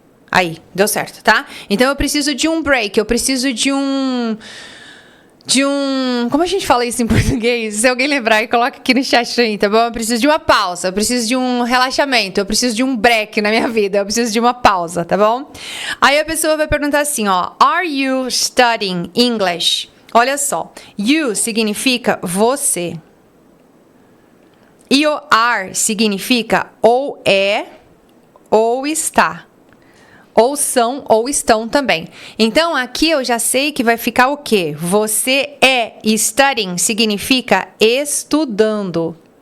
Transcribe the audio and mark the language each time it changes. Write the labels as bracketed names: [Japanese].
[Portuguese] Aí, deu certo, tá? Então, eu preciso de um break. Eu preciso de um... Como a gente fala isso em português? Se alguém lembrar, coloca aqui no chat aí, tá bom? Eu preciso de uma pausa, eu preciso de um relaxamento, eu preciso de um break na minha vida, eu preciso de uma pausa, tá bom? Aí a pessoa vai perguntar assim, ó. [English] Are you studying English? [Portuguese] Olha só. You significa você. E o are significa ou é ou está. Ou são, ou estão também. Então, aqui eu já sei que vai ficar o quê? Você é studying, significa estudando.